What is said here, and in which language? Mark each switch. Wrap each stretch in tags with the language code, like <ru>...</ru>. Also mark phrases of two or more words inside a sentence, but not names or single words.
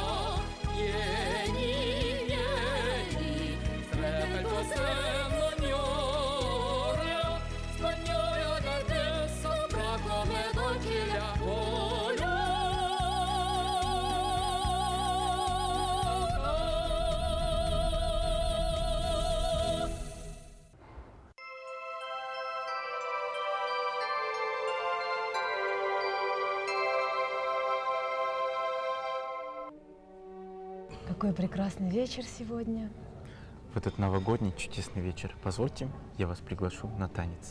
<it>Vieni, vieni, stretta in tua Señor, spagnola da te saprà come dolce la voluta.</it> <ru>Какой прекрасный вечер сегодня. В этот новогодний чудесный вечер позвольте, я вас приглашу на танец.</ru>